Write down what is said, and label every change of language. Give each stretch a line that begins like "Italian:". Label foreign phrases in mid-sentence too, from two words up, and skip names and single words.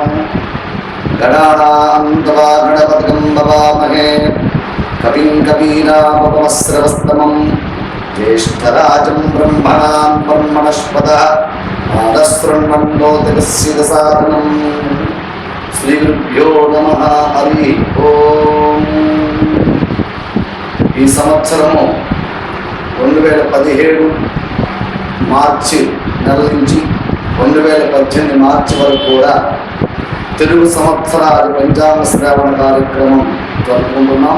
Sanskrit: गणानां तवा गणपतिं भवामहे कविं कवीनामुपमश्रवस्तमं ज्येष्ठराजं ब्रह्मणां ब्रह्मणस्पतः आदशृण्वन्नोतिविश्चिदसादनं। श्रीगुरुभ्यो नमः। हरि ओम।
Telugu: ఈ సంవత్సరము 2017 మార్చి నెల నుంచి 2018 మార్చి వరకు కూడా తెలుగు సంవత్సరాది పంచాంగ శ్రావణ కార్యక్రమం జరుపుకుంటున్నాం.